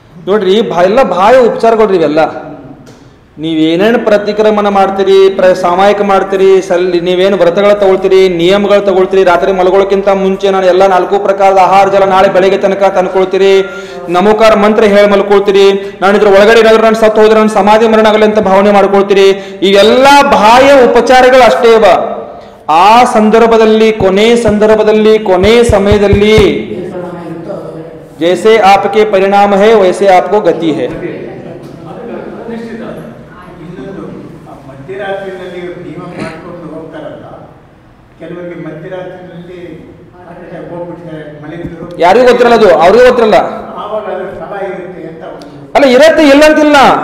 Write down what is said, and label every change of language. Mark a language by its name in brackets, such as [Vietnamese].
[Kannada] ನೋಡ್ರಿ ಎಲ್ಲ ಬಾಯ ಉಪಚಾರಗಳ್ರಿ ಇವೆಲ್ಲ. ನೀವೇನೇನು ಪ್ರತಿಕ್ರಮಣ ಮಾಡ್ತೀರಿ, ಸಾಮಾಯಿಕ ಮಾಡ್ತೀರಿ, ನೀವೇನು ವ್ರತಗಳು ತಗೊಳ್ತೀರಿ, ನಿಯಮಗಳು ತಗೊಳ್ತೀರಿ, ರಾತ್ರಿ ಮಲಗೋಳಕ್ಕಿಂತ ಮುಂಚೆ ನಾನು ಎಲ್ಲ 4 ಪ್ರಕಾರದ ಆಹಾರ ಜಲ ನಾಳೆ ಬೆಳಗ್ಗೆ ತನಕ ತಂದ್ಕೊಳ್ತೀರಿ, ನಮೋಕಾರ ಮಂತ್ರ ಹೇಳಿ ಮಲ್ಕೊಳ್ತೀರಿ, ನಾನು ಇದ್ರ ಒಳಗಡೆ ಏನಾದ್ರು ನಾನು ಸತ್ತು ಹೋದ್ರೆ ನಾನು ಸಮಾಧಿ ಮರಣ ಆಗಲಿ ಅಂತ ಭಾವನೆ ಮಾಡ್ಕೊಳ್ತೀರಿ. ಇವೆಲ್ಲ ಬಾಹ್ಯ ಉಪಚಾರಗಳು ಅಷ್ಟೇ ಇವ. ಆ ಸಂದರ್ಭದಲ್ಲಿ ಕೊನೆ ಸಮಯದಲ್ಲಿ [Hindi] जैसे आपके परिणाम है वैसे आपको गति है. [Kannada] ಇನ್ನೊಂದು ಮಧ್ಯರಾತ್ರಿಯಲ್ಲಿ ನಿಯಮ ಮಾಡ್ಕೊಂಡು ಹೋಗ್ತಾರಲ್ಲ, ಕೆಲವರಿಗೆ ಮಧ್ಯರಾತ್ರಿಯಲ್ಲಿ ಹೋಗ್ಬಿಡ್ತಾರೆ ಮಲಗಿದ್ರು, ಯಾರಿಗೂ ಗೊತ್ತಿರಲ್ಲ, ಅದು ಅವ್ರಿಗೂ ಗೊತ್ತಿರಲ್ಲ. ಆವಾಗ ಅದ್ರ ಫಲ ಇರುತ್ತೆ ಅಂತ ಅಲ್ಲ, ಇರತ್ತೆ ಇಲ್ಲ ಅಂತಿಲ್ಲ.